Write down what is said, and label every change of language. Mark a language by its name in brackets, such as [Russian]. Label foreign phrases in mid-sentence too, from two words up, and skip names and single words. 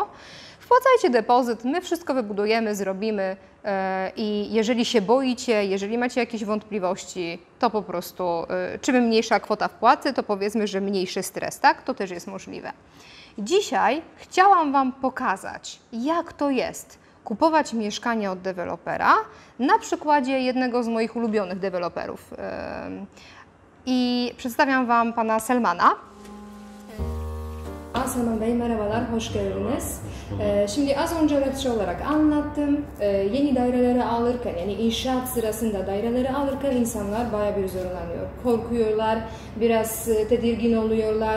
[Polish] Wpłacajcie depozyt, my wszystko wybudujemy, zrobimy i jeżeli się boicie, jeżeli macie jakieś wątpliwości, to po prostu czym mniejsza kwota wpłaty, to powiedzmy, że mniejszy stres, tak? To też jest możliwe. Dzisiaj chciałam Wam pokazać, jak to jest kupować mieszkanie od dewelopera na przykładzie jednego z moich ulubionych deweloperów. I przedstawiam Wam pana Selmana. [Turkish] Selman Bey, merhabalar, hoş geldiniz. Şimdi az önce lecture olarak anlattım. Yeni daireleri alırken, yani inşaat sırasında daireleri alırken insanlar bayağı bir zorlanıyor. Korkuyorlar, biraz tedirgin oluyorlar.